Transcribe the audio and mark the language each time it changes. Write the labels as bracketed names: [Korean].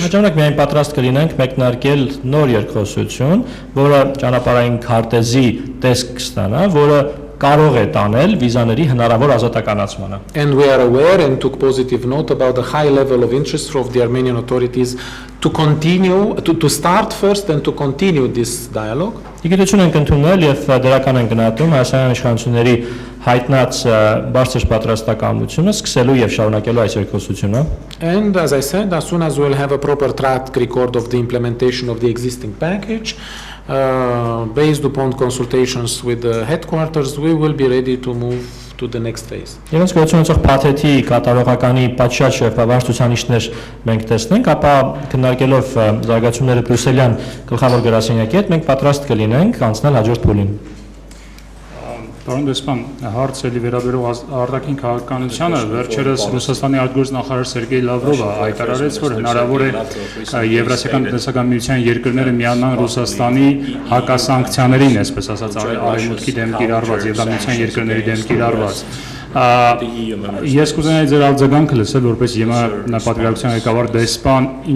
[Armenian] Հաջողակ միայն պատրաստ կլինենք մեկնարկել նոր երկխոսություն, որը ճանապարհային քարտեզի տեսք կստանա, որը կարող է տանել վիզաների հնարավոր ազատականացմանը։ [English] And we are aware and took positive note about the high level of interest of the Armenian authorities to continue, to start first and to continue this dialogue. [Armenian] Իգիտություն ենք ընդունել եւ դրական են գնահատում հայաստանյան իշխանությունների հայտնած բարձր պատրաստակամությունը սկսելու եւ շարունակելու այս երկխոսությունը։ [English] And as I said, as soon as we'll have a proper track record of the implementation of the existing package, based upon consultations with the headquarters, we will be ready to move to the next phase. [Armenian] Եվ գործունեության փաթեթի կատարողականի պատշաճ շրջանառություններ մենք տեսնենք, ապա քննարկելով զարգացումները բրյուսելյան գլխավոր գրասենյակի հետ մենք պատրաստ կլինենք անցնել հաջորդ փուլին։ Պարոն դեսպան, հարցը վերաբերող արտաքին քաղաքականությանը վերջերս Ռուսաստանի արտգործնախարար Սերգեյ Լավրովը հայտարարեց, որ հնարավոր է Եվրասիական տնտեսական միության երկրները միանան Ռուսաստանի հակասանկցիաներին, այսպես ասած, արևմուտքի դեմ կիրառված եւ միության երկրների դեմ կիրառված։ Ես կուզենայի ձեր արձագանքը լսել, որպես ԵՄ պատվիրակության ղեկավար դեսպան,